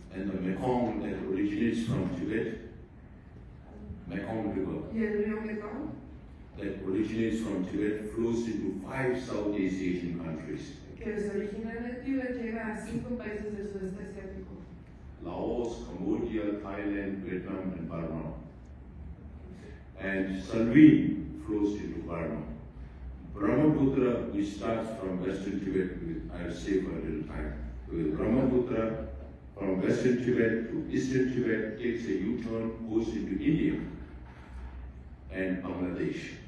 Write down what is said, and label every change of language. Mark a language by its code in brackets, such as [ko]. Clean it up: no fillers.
[en] And the Mekong that originates from Tibet, Mekong River, [es] Y el río Mekong, [en] that originates from Tibet flows into 5 Southeast Asian countries. [es] que se origina en el Tíbet, llega a 5 países del sudeste asiático. [en] Laos, Cambodia, Thailand, Vietnam, and Burma. And Salween flows into Burma. Brahmaputra, which starts from Western Tibet, I'll say for a little time. With Brahmaputra, from Western Tibet to Eastern Tibet, takes a U-turn, goes into India and Bangladesh.